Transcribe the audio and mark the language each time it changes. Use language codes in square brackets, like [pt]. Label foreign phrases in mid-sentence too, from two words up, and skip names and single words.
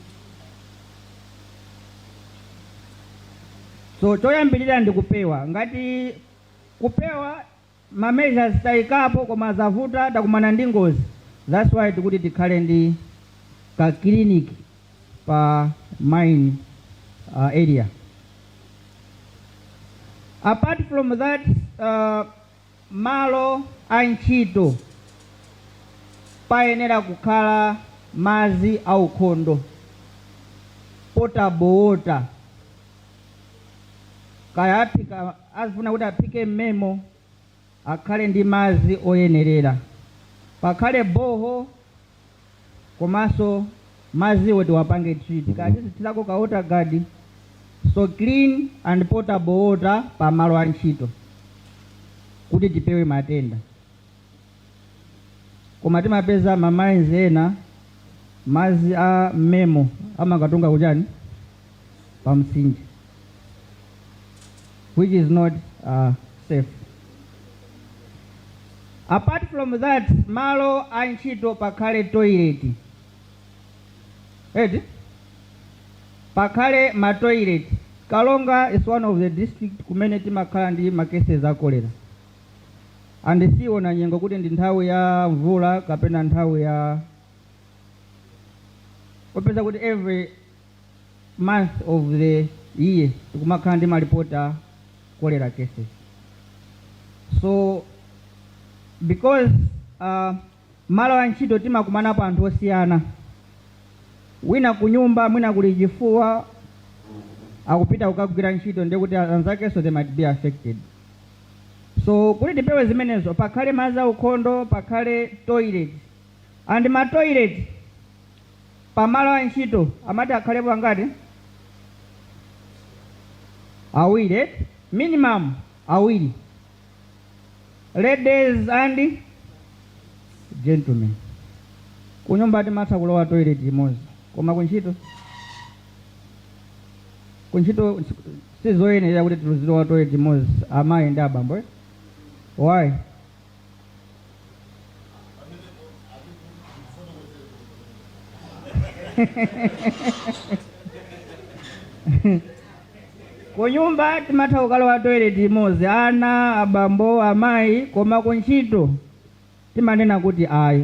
[ny] So choyambirira ndi kupewa. Ngati kupewa ma measures tayikapo koma zavuta takumana ndi ngozi, [en] that's why [ny] tikuti tikhale ndi ka clinic pa mine area. [en] Apart from that, [ny] malo a ntchito payenera kukhala madzi aukhondo, [en] potable water. [ny] Kaya aphika azifuna kuti aphike mmemo akhale ndi madzi oyenerera, pakhale boho komanso madzi woti wapange treat kaya tisithirako ka [en] water guard. So clean and potable water [ny] pa malo a ntchito kuti tipewe matenda. Koma timapeza ma mines ena madzi a mmemo amakatunga kuchani pa mtsinje, [en] which is not safe. Apart from that, [ny] malo a ntchito pakhale toilet. Edi? pakhale ma toilet. [en] Karonga is one of the district [ny] kumene timakhala ndi ma cases a cholera. And siona nyengo kuti ndi nthawi ya mvula kapena nthawi ya kupeza kuti [en] every month of the year [ny] tikumakhala ndi malipota [en] cholera cases. [ny] So because malo a ntchito timakumanapo anthu osiyana, wina kunyumba mwina kuli chifuwa akupita kukagwira ntchito ndi kuti anzake [en] so they might be affected. [ny] So kuti tipewe zimenezo pakhale madzi aukhondo, pakhale toilet. And ma toilet pamalo a ntchito amati akhalepo angati? Awiri, minimum awiri. [en] Ladies and gentlemen, [ny] kunyumba timatha kulowa toilet imodzi, koma kuntchito sizoyenera kuti tizilowa toilet imodzi amayi ndi abambo. [en] Why? [ny] Kunyumba timatha kukalowa toilet imodzi ana, abambo, amayi, koma kuntchito timanena kuti ayi.